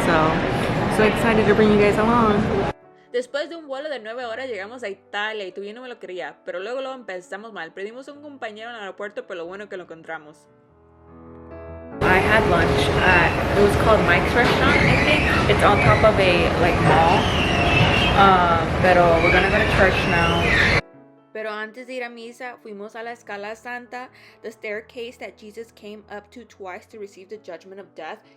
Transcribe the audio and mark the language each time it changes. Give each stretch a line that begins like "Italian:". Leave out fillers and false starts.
English: So excited to bring you guys along.
Spanish: Después de un vuelo de 9 horas llegamos a Italia y tú bien no me lo creía, pero luego empezamos mal. Perdimos a un compañero en el aeropuerto, pero lo bueno que lo encontramos.
English: I had lunch at, it was called Mike's Restaurant, I think. It's on top of a mall. Pero we're gonna go to church now.
Spanish: Pero antes de ir a misa, fuimos a la Scala Santa,
English: the staircase that Jesus came up to twice to receive the judgment of death.